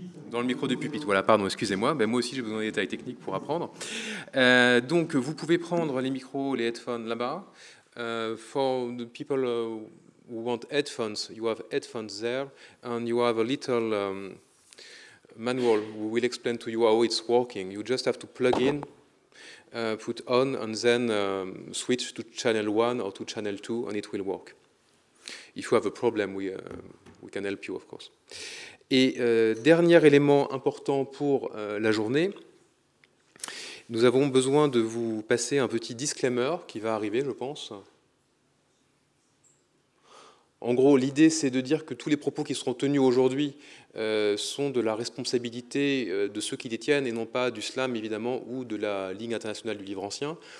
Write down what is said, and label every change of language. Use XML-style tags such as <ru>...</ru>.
<fr>Dans le micro du pupitre. Voilà, pardon, excusez-moi. Ben, moi aussi, j'ai besoin de détails techniques pour apprendre. Donc, vous pouvez prendre les micros, les headphones là-bas.</fr> <en>For the people who want headphones, you have headphones there, and you have a little manual who will explain to you how it's working. You just have to plug in. Put on and then switch to channel 1 or to channel 2 and it will work. If you have a problem, we can help you, of course.</en> <fr>Et dernier élément important pour la journée, nous avons besoin de vous passer un petit disclaimer qui va arriver, je pense. En gros, l'idée, c'est de dire que tous les propos qui seront tenus aujourd'hui sont de la responsabilité de ceux qui les tiennent et non pas du SLAM, évidemment, ou de la Ligue internationale du livre ancien.</fr>